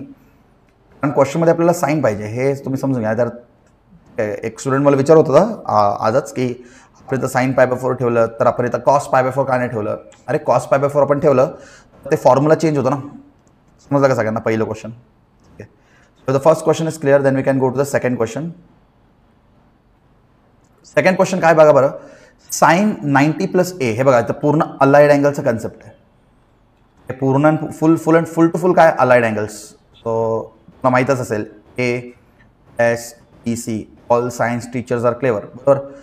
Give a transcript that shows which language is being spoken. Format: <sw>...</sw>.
<mr>कारण क्वेश्चनमध्ये आपल्याला साईन पाहिजे, हे तुम्ही समजून घ्या. तर एक स्टुडंट मला विचारत होता आजच की आपण इथं साईन π/4 ठेवलं तर आपण इथं कॉस π/4 का नाही ठेवलं. अरे कॉस π/4 आपण ठेवलं ते फॉर्म्युला चेंज होतो ना. समजलं का सगळ्यांना पहिलं question.</mr> <en>So the first question is clear, then we can go to the second question.</en> <mr>Second question काय बघा बरं, साइन 90 प्लस ए, हे बघा इथं पूर्ण अलाइड अँगलचं कन्सेप्ट आहे. हे पूर्ण फुल टू फुल काय अलाइड अँगल्स. सो तुम्हाला माहीतच असेल ASEC</mr> <en>all science teachers are clever,</en> <mr>बरोबर.</mr>